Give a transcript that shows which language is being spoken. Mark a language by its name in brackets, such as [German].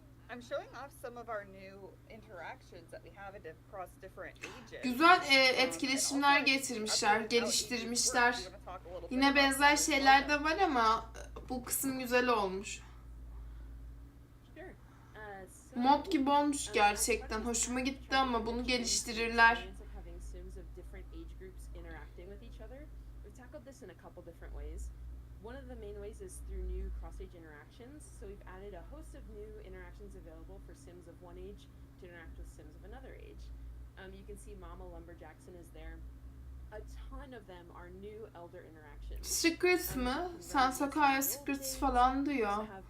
[English] I'm showing off some of our new interactions that we have across different ages. [Turkish] Güzel etkileşimler getirmişler, geliştirmişler. Yine benzer şeyler de var ama bu kısım güzel olmuş. Mod gibi olmuş gerçekten. Hoşuma gitti ama bunu geliştirirler. [English] One of the main ways is through new cross-age interactions. So we've added a host of new interactions available for sims of one age to interact with sims of another age. You can see Mama Lumberjackson is there. A ton of them are new elder interactions. [Turkish] Secrets mı? Sen Sakaya Secrets falan diyor.